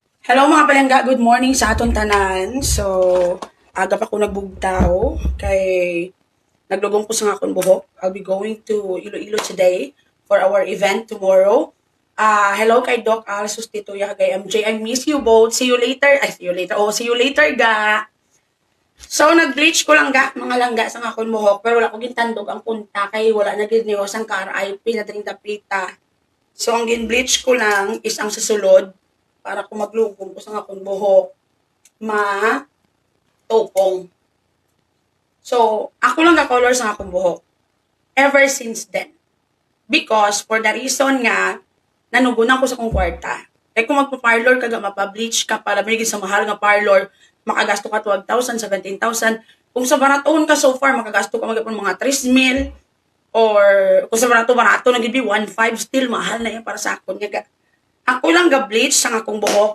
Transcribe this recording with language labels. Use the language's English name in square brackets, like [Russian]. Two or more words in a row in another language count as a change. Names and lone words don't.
[Hiligaynon] Hello mga palangga, [English] good morning [Hiligaynon] sa aton tanan. So, aga pa ko nagbugtaw kay naglugong ko sa akong buhok. [English] I'll be going to Iloilo today for our event tomorrow. Hello kay Doc Al Sustituya kay MJ. I miss you both. See you later. Ay, see you later. Oh, see you later ga. So, [Hiligaynon] nag-bleach ko lang ga, mga langga sa akong buhok. Pero wala ko gintandog ang punta kay wala na gid niyo sang ka-RIP na dring dapita. So, ang gin-bleach ko lang is ang susulod para kung maglugong ko sa akong buhok, ma-topong. So, ako lang ka-color sa akong buhok. [English] Ever since then. Because, for the reason nga, [Hiligaynon] nanugunan ko sa akong kwarta. Kaya kung magpa-parlor ka, mapa-bleach ka, para may sa mahal nga parlor, makagasto ka 12,000, 17,000. Kung sa baraton ka [English] so far, [Hiligaynon] makagasto ka magpapon mga 3,000, or kung sa barato, nagibi 1,500, still mahal na yan para sa akon. Ako lang ga-bleach sa akong buhok